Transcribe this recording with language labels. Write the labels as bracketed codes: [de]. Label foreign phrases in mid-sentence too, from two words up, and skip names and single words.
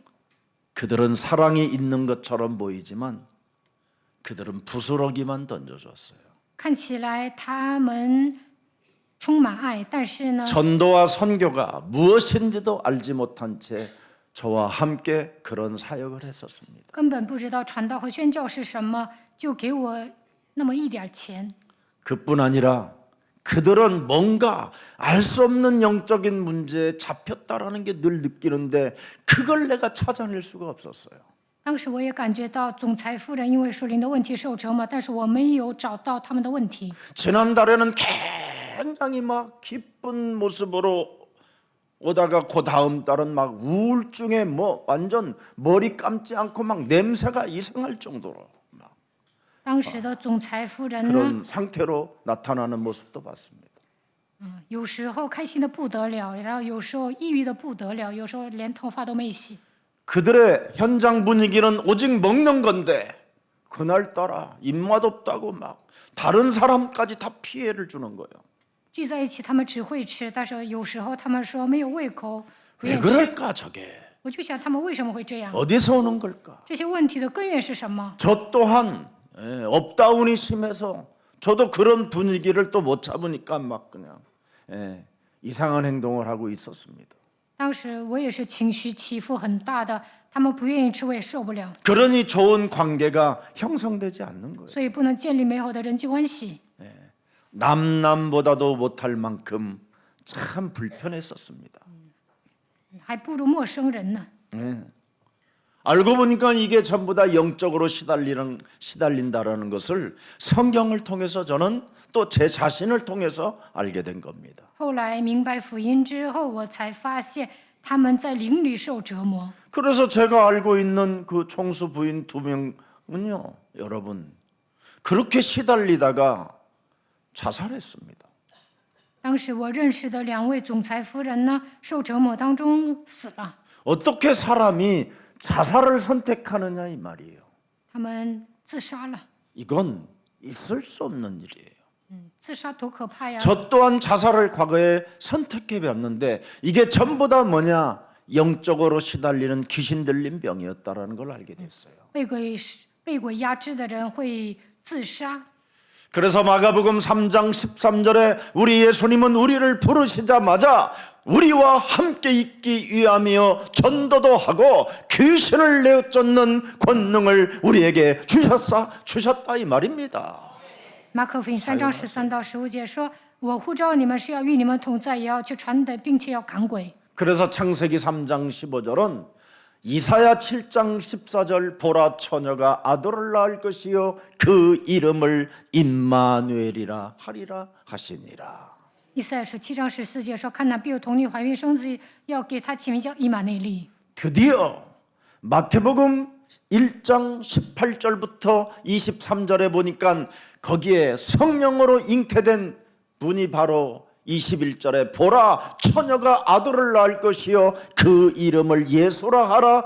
[ko] 그들은 사랑이 있는 것처럼 보이지만 그들은 부스러기만 던져줬어요. [zh] 看起来他们充满爱，但是呢， [ko] 전도와 선교가 무엇인지도 알지 못한 채 저와 함께 그런 사역을 했었습니다. [zh] 根本不知道传道和宣教是什么，就给我那么一点钱。 [ko] 그뿐 아니라 그들은 뭔가 알 수 없는 영적인 문제에 잡혔다라는 게 늘 느끼는데 그걸 내가 찾아낼 수가 없었어요. [zh] 当时我也感觉到总裁夫人因为属灵的问题受折磨，但是我没有找到他们的问题。 [ko] 지난달에는 굉장히 막 기쁜 모습으로 오다가 그 다음 달은 막 우울증에 뭐 완전 머리 감지 않고 막 냄새가 이상할 정도로 막 [zh] 当时的总裁夫人呢， [ko] 그런 상태로 나타나는 모습도 봤습니다. [zh] 有时候开心的不得了，然后有时候抑郁的不得了，有时候连头发都没洗。 [ko] 그들의 현장 분위기는 오직 먹는 건데 그날따라 입맛 없다고 막 다른 사람까지 다 피해를 주는 거예요. [zh] 聚在一起，他们只会吃，但是有时候他们说没有胃口，不 [ko] 왜 [zh] 愿吃。 [ko] 그럴까 저게? [zh] 我就想他们为什么会这样？ [ko] 어디서 오는 걸까? [zh] 这些问题的根源是什么？ [ko] 저 또한 업다운이 심해서 저도 그런 분위기를 또 못 잡으니까 막 그냥 이상한 행동을 하고 있었습니다. [zh] 当时我也是情绪起伏很大的，他们不愿意吃，我也受不了， [ko] 그러니 좋은 관계가 형성되지 않는 거예요. [zh] 所以不能建立美好的人际关系。 [ko] 남남보다도 못할 만큼 참 불편했었습니다. [zh] 还不如陌生人呢。 [ko] 알고 보니까 이게 전부 다 영적으로 시달린다라는 것을 성경을 통해서 저는 또 제 자신을 통해서 알게 된 겁니다. [zh] 后来明白福音之后，我才发现他们在灵里受折磨。 [ko] 그래서 제가 알고 있는 그 총수 부인 2명은요, 여러분 그렇게 시달리다가 자살했습니다. [zh] 当时我认识的2位总裁夫人呢，受折磨当中死了。 [ko] 어떻게 사람이 자살을 선택하느냐 이 말이에요. [zh] 他们自杀了。 [ko] 이건 있을 수 없는 일이에요. [zh] 自杀多可怕呀！ [ko] 저 또한 자살을 과거에 선택해 봤는데 이게 전부 다 뭐냐? 영적으로 시달리는 귀신 들린 병이었다라는 걸 알게 됐어요. [zh] 被鬼压制的人会自杀。 [ko] 그래서 마가복음 3장 13절에 우리 예수님은 우리를 부르시자마자 우리와 함께 있기 위함이요 전도도 하고 귀신을 내쫓는 권능을 우리에게 주셨다 이 말입니다. [zh] 马可福音3章13到15节说：“我呼召你们是要与你们同在，也要去传的，并且要赶鬼。” [ko] 그래서 창세기 3장 15절은 이사야 7장 14절 보라 처녀가 아들을 낳을 것이요 그 이름을 임마누엘이라 하리라 하시니라. [zh] 以赛亚书7章14节说：“看哪，必有童女怀孕生子，要给他起名叫以马内利。” [ko] 드디어 마태복음 1장 18절부터 23절에 보니까 거기에 성령으로 잉태된 분이 바로 21절에 보라 처녀가 아들을 낳을 것이요 그 이름을 예수라 하라.